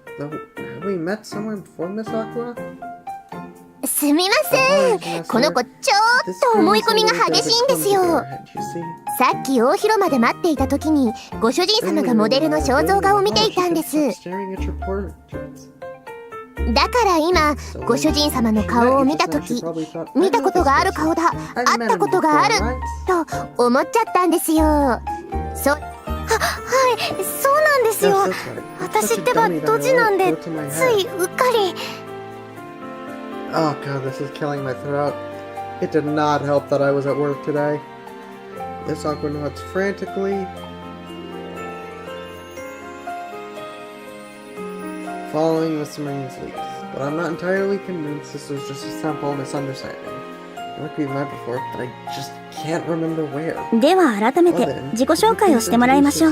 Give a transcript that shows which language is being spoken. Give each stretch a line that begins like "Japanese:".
English: Though, have we met somewhere before, Miss Aqua?
Japanese: すみません。この子ちょっと思い込みが激しいんですよ。
English: You see?
Japanese: さっき大広間で待っていた時にご主人様がモデルの肖像画を見ていたんです。
English: Staring at your portraits.
Japanese: だから今ご主人様の顔を見た時、見たことがある顔だ、会ったことがあると思っちゃったんですよ。はい、そうなんですよ。私ってばドジなんでついうっかり。
English: Oh god, this is killing my throat. It did not help that I was at work today. Miss Aqua nods frantically, following Miss Marine's lead. But I'm not entirely convinced this was just a simple misunderstanding. Like we've met before, but I just can't remember where.
Japanese: では改めて自己紹介をしてもらいましょう。